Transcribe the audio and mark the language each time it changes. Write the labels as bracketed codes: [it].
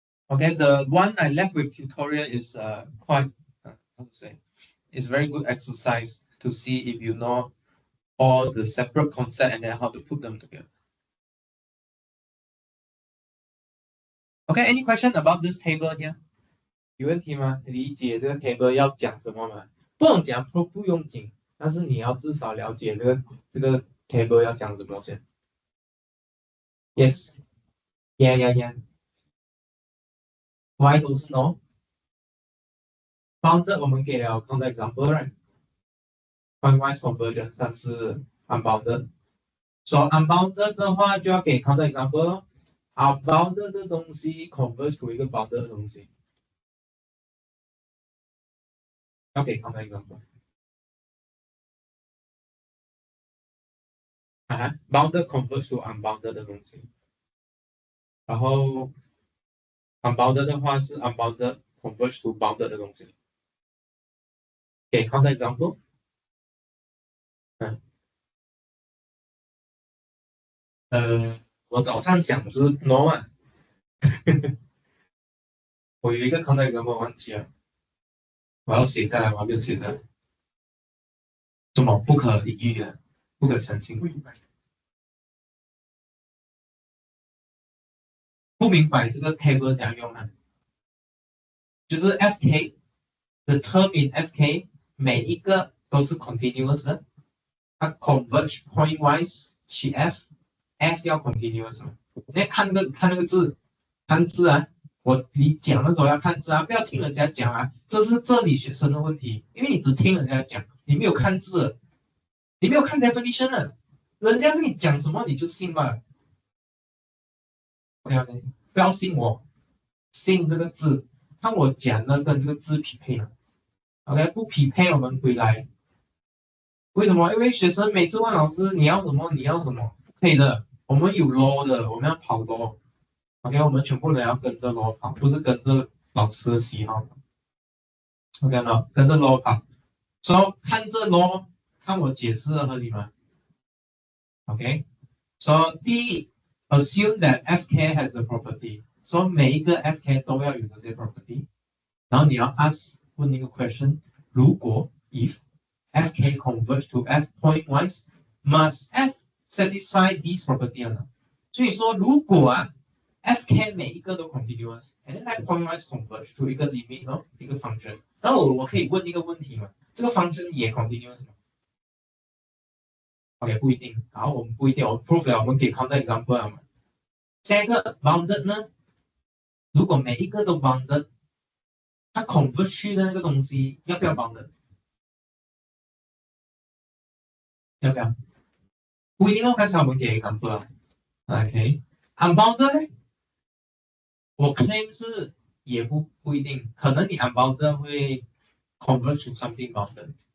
[en] Okay, the one I left with tutorial is quite how to say, it's very good exercise to see if you know all the separate concept and then how to put them together. Okay, any question about this table here? [zh] 有问题吗？理解这个 table 要讲什么吗？不用讲 proof 不用紧，但是你要至少了解这个 table 要讲什么先。 [en] Yes, yeah, yeah, yeah. Why [zh] 都是 [en] no? Bounded [zh] 我们给了 [en] counter example, right? Pointwise convergence 但是 unbounded。 [zh] So unbounded 的话就要给 counter example 咯。 Unbounded 的东西 converge to 一个 bounded 的东西，要给 counter example。 bounded converge to unbounded 的东西，然后 unbounded 的话是 unbounded converge to bounded 的东西。给 counter example。我早上想是 no 啊，我有一个 counter example 忘记了，我要写下来，我还没有写下来。什么不可理喻的，不可澄清，不明白。不明白这个 table 怎样用啊？就是 FK 的 term in FK 每一个都是 continuous 的，它 converge point wise 去 F 要 continuous 嘛？你看那个字，看字啊！你讲的时候要看字啊，不要听人家讲啊，这是这里学生的问题，因为你只听人家讲，你没有看字，你没有看 definition 的，人家跟你讲什么你就信吧。 OK OK，不要信我，信这个字，看我讲的跟这个字匹配了。 OK，不匹配我们回来。为什么？因为学生每次问老师你要什么，你要什么，不可以的。我们有 law 的，我们要跑 law。OK，我们全部人要跟着 law 跑，不是跟着老师的喜好。 OK 吗？跟着 law 跑。所以看这 law，看我解释的合理吗？OK。 So 第一 assume that FK has the property， 所以每一个 FK 都要有这些 property。然后你要 [en] ask 问一个 question， 如果 if FK converge to F point wise must F satisfy these property 呢？ [zh] 所以说如果FK 每一个都 continuous，and then F point wise converge to 一个 limit 一个 function， 然后我可以问一个问题嘛？这个 function 也 continuous 吗？OK， 不一定。好，我们不一定，我 prove 了，我们给 counter example 了嘛。下一个 bounded 呢？如果每一个都 bounded，它 convert 去的那个东西要不要 bounded？要不要？不一定哦，刚才我们给 example 了。 OK，unbounded 呢？我 claim 是也不一定，可能你 unbounded 会 convert to something bounded。